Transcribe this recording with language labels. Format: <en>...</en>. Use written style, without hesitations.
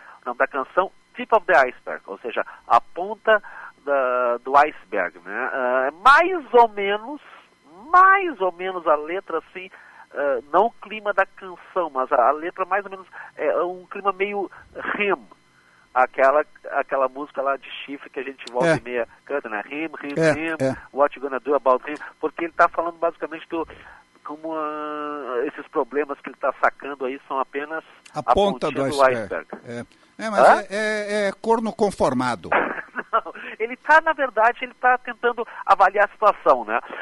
<pt>O nome da canção, Tip of the Iceberg. Ou seja, a ponta do iceberg, né? Mais ou menos a letra, assim, não o clima da canção, mas a letra mais ou menos é um clima meio REM. Aquela música lá de chifre que a gente volta e meia canta, né?</pt> <en>Him, what you gonna do about him?</en> <pt>Porque ele tá falando basicamente do como esses problemas que ele tá sacando aí são apenas a ponta do iceberg. Mas é corno conformado. Não, ele tá, na verdade, ele tá tentando avaliar a situação, né?</pt>